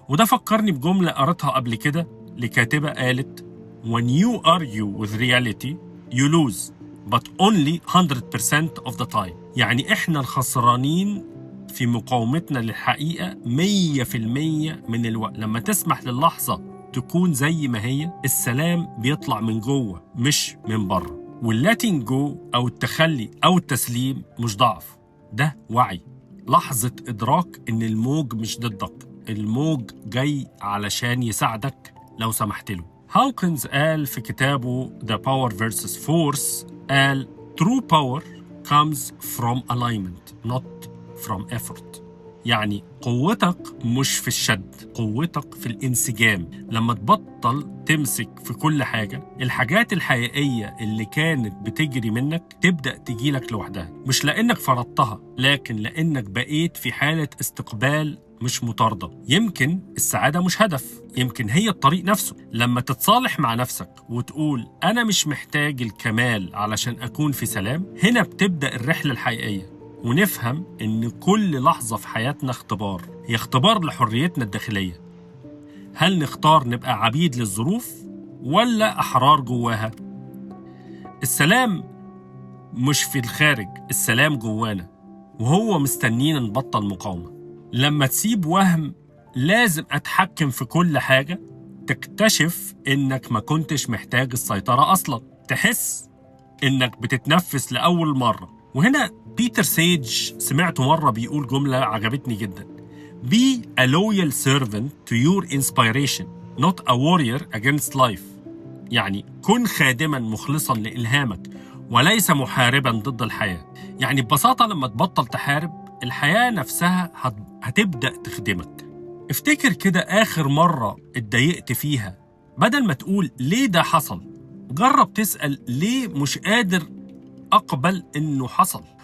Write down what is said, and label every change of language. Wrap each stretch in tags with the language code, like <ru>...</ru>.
<ar>وده فكرني بجملة قرأتها قبل كده لكاتبة قالت</ar> <en>When you argue with reality you lose but only 100% of the time.</en> <ar>يعني إحنا الخسرانين في مقاومتنا للحقيقة 100% من الوقت. لما تسمح للحظة تكون زي ما هي، السلام بيطلع من جوه مش من بره. واللاتين جو أو التخلي أو التسليم مش ضعف، ده وعي. لحظة إدراك إن الموج مش ضدك، الموج جاي علشان يساعدك لو سمحت له. هاوكنز قال في كتابه</ar> <en>The Power versus Force، قال True power comes from alignment not from effort.</en> <ar>يعني قوتك مش في الشد، قوتك في الانسجام. لما تبطل تمسك في كل حاجة، الحاجات الحقيقية اللي كانت بتجري منك تبدأ تجيلك لوحدها، مش لأنك فرضتها لكن لأنك بقيت في حالة استقبال مش مطاردة. يمكن السعادة مش هدف، يمكن هي الطريق نفسه. لما تتصالح مع نفسك وتقول أنا مش محتاج الكمال علشان أكون في سلام، هنا بتبدأ الرحلة الحقيقية. ونفهم إن كل لحظة في حياتنا اختبار، هي اختبار لحريتنا الداخلية. هل نختار نبقى عبيد للظروف ولا أحرار جواها؟ السلام مش في الخارج، السلام جوانا، وهو مستنينا نبطل مقاومة. لما تسيب وهم لازم أتحكم في كل حاجة، تكتشف إنك ما كنتش محتاج السيطرة أصلا، تحس إنك بتتنفس لأول مرة. وهنا بيتر سيج سمعته مرة بيقول جملة عجبتني جدا:</ar> <en>Be a loyal servant to your inspiration, not a warrior against life.</en> <ar>يعني كن خادما مخلصا لإلهامك وليس محاربا ضد الحياة. يعني ببساطة لما تبطل تحارب، الحياة نفسها هتبدأ تخدمك. افتكر كده آخر مرة اتضايقت فيها، بدل ما تقول ليه ده حصل، جرب تسأل ليه مش قادر أقبل إنه حصل.</ar>